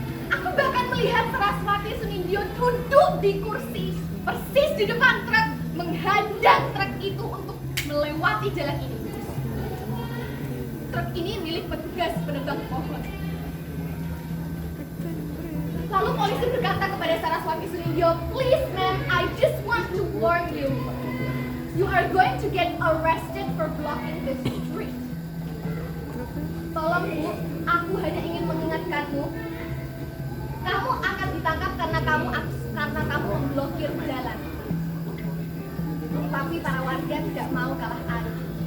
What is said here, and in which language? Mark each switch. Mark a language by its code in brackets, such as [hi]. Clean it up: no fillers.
[id] Aku bahkan melihat Saraswati Sunindyo duduk di kursi persis di depan truk, menghadang truk itu untuk melewati jalan ini. Truk ini milik petugas penebang pohon. Lalu polisi berkata kepada Saraswati Sunindyo, [en] please ma'am, I just want to warn you. You are going to get arrested for blocking the street. [id] Tolong Bu, aku hanya ingin mengingatkanmu. Kamu akan ditangkap karena kamu memblokir jalan. Tapi para warga tidak mau kalah arus.